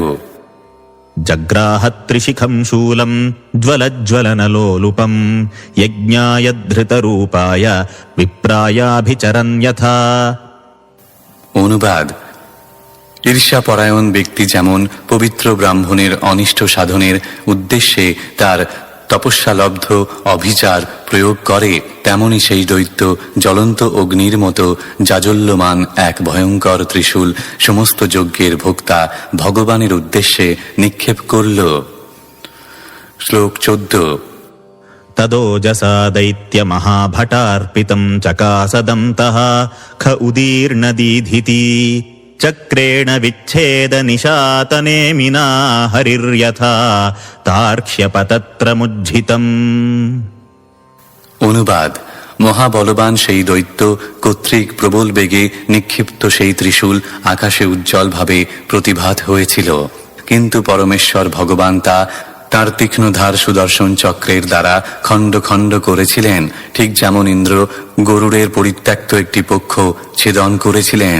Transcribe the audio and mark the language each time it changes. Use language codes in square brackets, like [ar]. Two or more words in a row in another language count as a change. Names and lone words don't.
[sa] जग्राह त्रिशिखं शूलं ज्वलज्वलनलोलुपं यज्ञाय धृतरूपाय विप्रायाभिचरन् यथा। [bn] অনুবাদ। ঈর্ষাপরায়ণ ব্যক্তি যেমন পবিত্র ব্রাহ্মণের অনিষ্ট সাধনের উদ্দেশ্যে তার তপস্যালব্ধ অভিচার প্রয়োগ করে, তেমনি সেই দৈত্য জ্বলন্ত অগ্নির মতো জাজল্যমান এক ভয়ঙ্কর ত্রিশূল সমস্ত যজ্ঞের ভোক্তা ভগবানের উদ্দেশ্যে নিক্ষেপ করল। শ্লোক 14। [sa] तदोजसा दैत्यमहाभटार्पितं चकासदन्तः ख उदीर्णदीधिति चक्रेण विच्छेदनिशातनेमिना हरिर्यथा तार्क्ष्यपतत्रमुज्झितम्। [bn] অনুবাদ। মহাবলবান সেই দৈত্য কর্তৃক প্রবল বেগে নিক্ষিপ্ত সেই ত্রিশূল আকাশে উজ্জ্বলভাবে প্রতিভাত হয়েছিল, কিন্তু পরমেশ্বর ভগবান তা তার তীক্ষ্ণধার সুদর্শন চক্রের দ্বারা খণ্ড খণ্ড করেছিলেন, ঠিক যেমন ইন্দ্র গরুড়ের পরিত্যক্ত একটি পক্ষ ছেদন করেছিলেন।